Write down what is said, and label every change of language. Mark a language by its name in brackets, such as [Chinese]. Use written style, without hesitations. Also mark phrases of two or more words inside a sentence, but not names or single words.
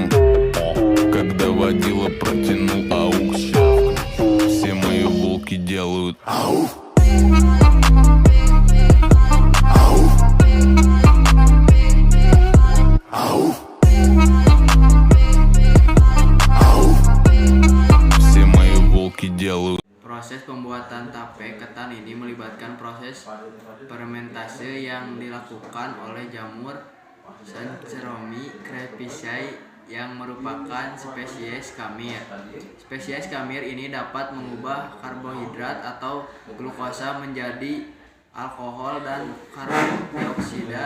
[Russian] Когда водила протянул аукс, все мои волки делают ауф. Ауф. Ауф. Ауф. Все мои волки делают. [Indonesian] Proses pembuatan tape ketan ini melibatkan proses fermentasi yang dilakukan oleh jamur Saccharomyces cerevisiae yang merupakan spesies kamir. Spesies kamir ini dapat mengubah karbohidrat atau glukosa menjadi alkohol, dan karbon dioksida.